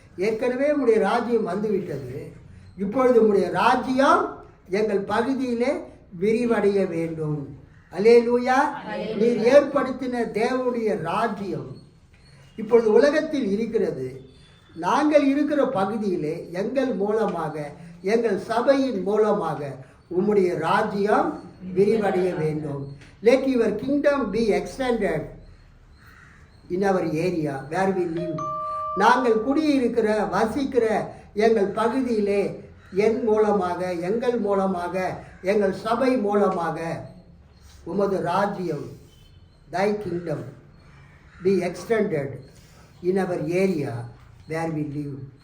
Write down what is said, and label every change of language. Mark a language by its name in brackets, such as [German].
[Tamil] ஏற்கனவே உம்முடைய ராஜ்யம் வந்துவிட்டது, இப்பொழுது உம்முடைய ராஜ்யம் எங்கள் பகுதியிலே விரிவடைய வேண்டும். அல்லேலூயா. நீர் ஏற்படுத்தின தேவனுடைய ராஜ்யம் இப்பொழுது உலகத்தில் இருக்கிறது. நாங்கள் இருக்கிற பகுதியிலே எங்கள் மூலமாக, எங்கள் சபையின் மூலமாக உம்முடைய ராஜ்யம் விரிவடைய வேண்டும். [English] Let your kingdom be extended in our area where we live. [Tamil] நாங்கள் குடியிருக்கிற, வசிக்கிற எங்கள் பகுதியிலே என் மூலமாக, எங்கள் மூலமாக, எங்கள் சபை மூலமாக உமது ராஜ்யம், [English] thy kingdom be extended in our area where we live.